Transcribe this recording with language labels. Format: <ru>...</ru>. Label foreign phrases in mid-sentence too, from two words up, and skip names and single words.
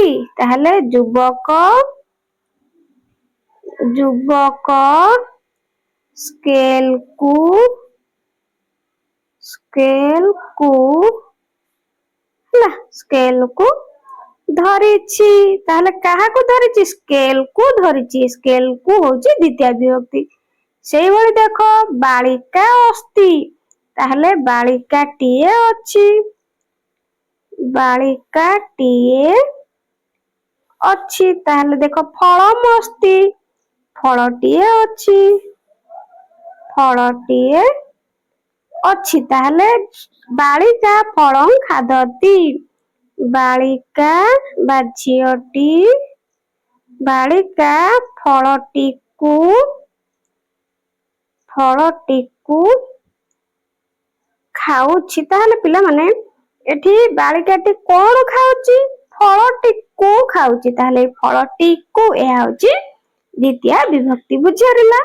<or>ତାହାଲେ ଯୁବକ ସ୍କେଲକୁ ହେଲା ସ୍କେଲକୁ ଧରିଛି। ତାହାଲେ କାହାକୁ ଧରିଛି ସ୍କେଲକୁ ଧରିଛି। ସ୍କେଲକୁ ହେଉଛି ଦ୍ୱିତୀୟ ବିଭକ୍ତି। ସେହିଭଳି ଦେଖ</or> <sa>बालिका अस्ति</sa> <or>ତାହାଲେ ବାଳିକାଟିଏ ଅଛି। ବାଳିକାଟିଏ ଅଛି। ତାହାଲେ ଦେଖ</or> <sa>फलम अस्ति</sa> <or>ଫଳଟିଏ ଅଛି। ଫଳଟିଏ ଅଛି।</or> <sa>ताहले बालिका फलम खादति।</sa> <or>ବାଳିକା ବା ଝିଅଟି ବାଳିକା ଫଳଟିକୁ ଖାଉଛି। ତାହାଲେ ପିଲା ମାନେ ଏଠି ବାଳିକାଟି କଣ ଖାଉଛି ଫଳଟିକୁ ଖାଉଛି। ତାହାଲେ ଫଳଟିକୁ ଏହା ହେଉଛି ଦ୍ୱିତୀୟ ବିଭକ୍ତି ବୁଝିପାରିଲ।</or>